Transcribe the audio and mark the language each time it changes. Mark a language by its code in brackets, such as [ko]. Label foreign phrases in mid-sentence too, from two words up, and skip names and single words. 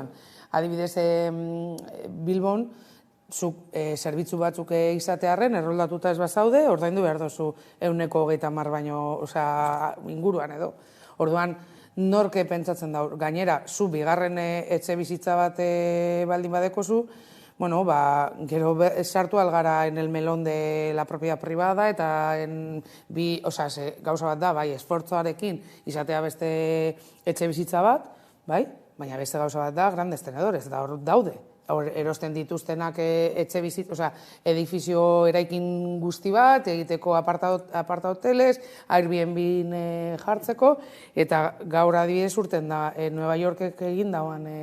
[eu] Adibidez, Bilbon, zerbitzu batzuk izatearren, erroldatuta ez bazaude, ordaindu behar dozu 130 baino inguruan edo. Orduan, norke pentsatzen da, gainera, zu bigarren etxe bizitza bat baldin badekozu, gero sartu algara [es] en el melón de la propiedad privada [eu] eta gauza bat da, esfortzoarekin izatea beste etxe bizitza bat, baina beste gauza bat da [es] grandes tenedores, [eu] eta hor daude. Erosten dituztenak etxe bizitza, edifizio eraikin guzti bat, egiteko aparta hoteles, Airbnb jartzeko, eta gaur adibidez urten da, Nueva Yorkek egin dauan,